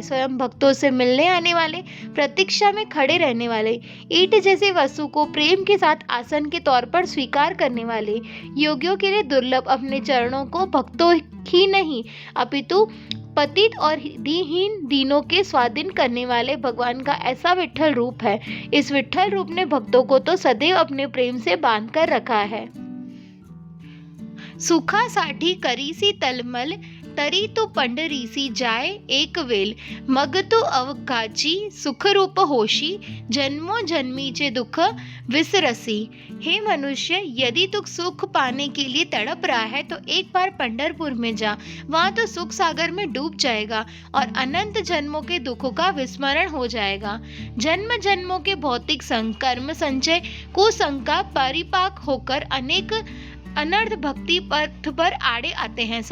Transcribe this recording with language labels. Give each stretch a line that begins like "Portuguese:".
Hindi: स्वयं भक्तों से मिलने आने वाले, प्रतीक्षा में खड़े रहने वाले, ईंट जैसी वस्तु को प्रेम के साथ आसन के तौर पर स्वीकार करने वाले, योगियों के लिए दुर्लभ अपने चरणों को भक्तों ही नहीं अपितु पतित और दीनहीन दीनों के स्वाधीन करने वाले भगवान का ऐसा विठल रूप है। इस विठल रूप ने भक्तों को तो सदैव अपने प्रेम से बांध कर रखा है।
Marathi: सुखासाठी करीसी तलमल, तरी तो पंढरीसी जाय एक वेल, मग तो अवकाची सुखरूप होशी, जन्मो जन्मीचे दुख विसरसी।
Hindi: हे मनुष्य, यदि तू सुख पाने के लिए तड़प रहा है तो एक बार पंढरपुर में जा। वहां तो सुख सागर में डूब जाएगा और अनंत जन्मों के दुखों का विस्मरण हो जाएगा। जन्म जन्मों के भौतिक कर्म संचय कुसंग का परिपाक होकर अनेक अनर्थ भक्ति पथ पर आड़े आते हैं।